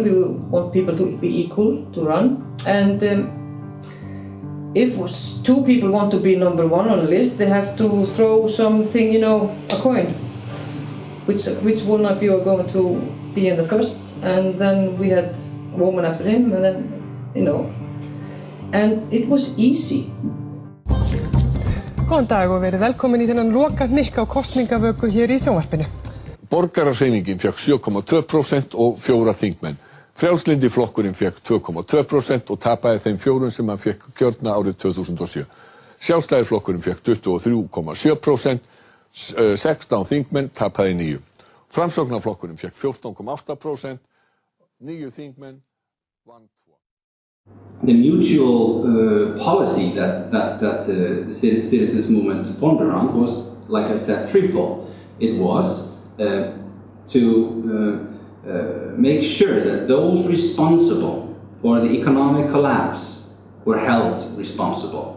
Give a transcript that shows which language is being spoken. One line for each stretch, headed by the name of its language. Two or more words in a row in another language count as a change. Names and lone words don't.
English: We want people to be equal to run. And if two people want to be number one on a list, they have to throw something, you know, a coin. Which one of you are going to be in the first? And then we had a woman after him, and then, you know. And it was easy.
Icelandic: Góðan dag og verið velkomin í þennan loka hnykk á kosningavöku hér í sjónvarpinu. Borgarahreyfingin fékk 7,2% og 4 þingmenn. Frjálslyndi flokkurinn fékk 2,2% og tapaði þeim 4 sem hann fékk kjörna árið 2007. Sjálfstæðisflokkurinn fékk 23,7%, 16 þingmenn tapaði 9. Framsóknarflokkurinn fékk 14,8%, 9 þingmenn vann 2.
English: The mutual policy that the citizens movement formed around was, like I said, threefold. It was to make sure that those responsible for the economic collapse were held responsible.